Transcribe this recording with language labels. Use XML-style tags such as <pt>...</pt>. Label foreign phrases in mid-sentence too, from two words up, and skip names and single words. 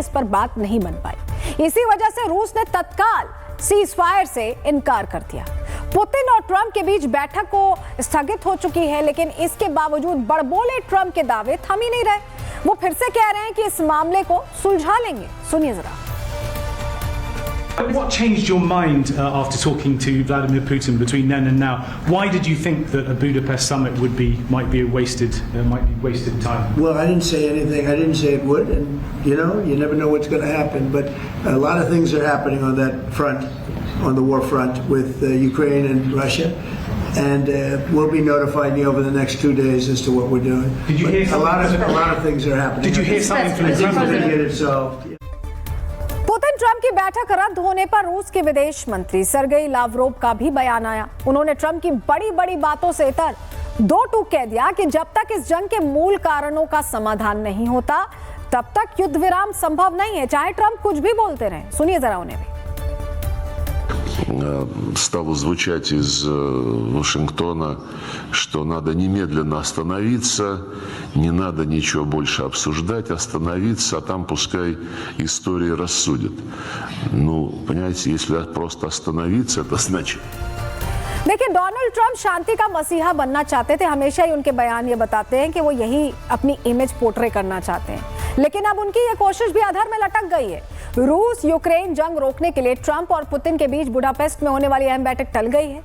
<hi>इस पर बात नहीं बन पाई। इसी वजह से रूस ने तत्काल</hi> <en>cease fire</en> <hi>से इनकार कर दिया। पुतिन और ट्रंप के बीच बैठक को स्थगित हो चुकी है, लेकिन इसके बावजूद बड़बोले ट्रंप के दावे थम ही नहीं रहे। वो फिर से कह रहे हैं कि इस मामले को सुलझा लेंगे। सुनिए जरा।</hi> <en>What changed your mind after talking to Vladimir Putin between then and now? Why did you think that a Budapest summit might be wasted time? Well, I didn't say anything. I didn't say it would, and you never know what's going to happen. But a lot of things are happening on that front, on the war front with Ukraine and Russia, and we'll be notified over the next 2 days as to what we're doing. Did you hear a lot of things are happening. Did you hear something from the president? Get it solved.</en> <hi>पुतिन ट्रंप की बैठक रद्द होने पर रूस के विदेश मंत्री सर्गेई लावरोव का भी बयान आया। उन्होंने ट्रंप की बड़ी बड़ी बातों से इतर दो टूक कह दिया कि जब तक इस जंग के मूल कारणों का समाधान नहीं होता, तब तक युद्ध विराम संभव नहीं है, चाहे ट्रंप कुछ भी बोलते रहें। सुनिए जरा उन्हें भी।</hi> <ru>Стало звучать из Вашингтона, что надо немедленно остановиться, не надо ничего больше обсуждать, остановиться, а там пускай история рассудит. Ну, понимаете, если просто остановиться, это значит...</ru> <hi>देखिए, डोनाल्ड ट्रंप शांति का मसीहा बनना चाहते थे। हमेशा ही उनके बयान ये बताते हैं कि वो यही अपनी</hi> <en>image portray</en> <hi>करना चाहते हैं, लेकिन अब उनकी ये कोशिश भी अधर में लटक गई है। रूस यूक्रेन जंग रोकने के लिए ट्रंप और पुतिन के बीच बुडापेस्ट में होने वाली अहम बैठक टल गई है।</hi>